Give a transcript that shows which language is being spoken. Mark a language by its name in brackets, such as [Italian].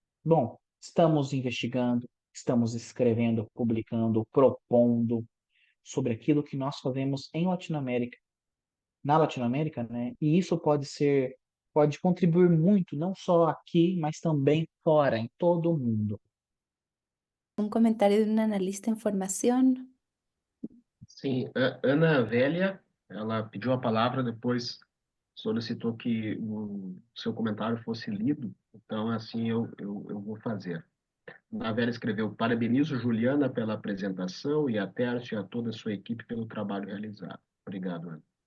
[Portuguese] Bom, estamos investigando, estamos escrevendo, publicando, propondo sobre aquilo que nós fazemos em Latinoamérica, na Latinoamérica, né? E isso pode contribuir muito, não só aqui, mas também fora, em todo o mundo. [Spanish] Un comentario de un analista en formación. [Portuguese] Sim, Ana Vélia, ela pediu a palavra, depois solicitou que o seu comentário fosse lido, então assim eu vou fazer. A Vera escreveu: parabenizo Juliana pela apresentação e a Tércio e a toda a sua equipe pelo trabalho realizado. Obrigado, Ana.